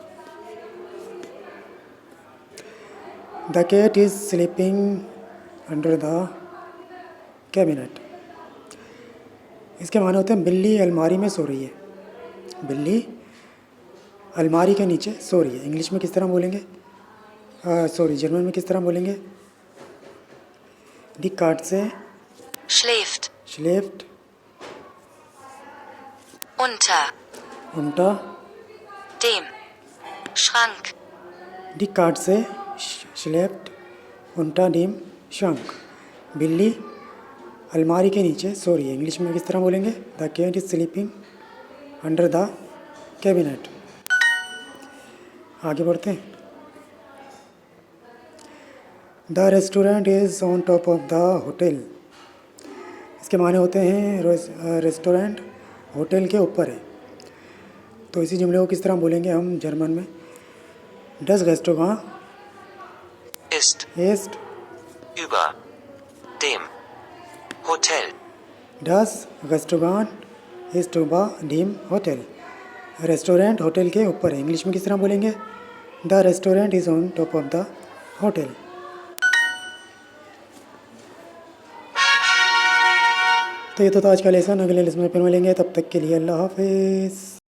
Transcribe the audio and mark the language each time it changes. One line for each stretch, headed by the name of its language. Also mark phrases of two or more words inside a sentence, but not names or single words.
English: The cat is sleeping under the cabinet.
Hindi: इसके माने होते हैं बिल्ली अलमारी में सो रही है। बिल्ली अलमारी के नीचे सो रही है। इंग्लिश में किस तरह बोलेंगे? जर्मन में किस तरह बोलेंगे?
German: Die Katze schläft, schläft. unter, unter. dem, Schrank, Die Katze schläft, unter dem Schrank.
Hindi: बिल्ली अलमारी के नीचे सो रही है, इंग्लिश में किस तरह बोलेंगे?
English: The cat is sleeping under the cabinet.
Hindi: आगे बढ़ते हैं।
English: The restaurant is on top of the hotel.
Hindi: इसके माने होते हैं रेस्टोरेंट होटल के ऊपर है। तो इसी जुमले को किस तरह बोलेंगे हम जर्मन में?
German: Das Restaurant Ist ist über dem Hotel. Das Restaurant ist über dem Hotel.
Hindi: रेस्टोरेंट होटल के ऊपर है, इंग्लिश में किस तरह बोलेंगे?
English: The restaurant is on top of the hotel.
Hindi: तो ये तो आज का लेसन, अगले लेसन में फिर मिलेंगे, तब तक के लिए अल्लाह हाफिज़।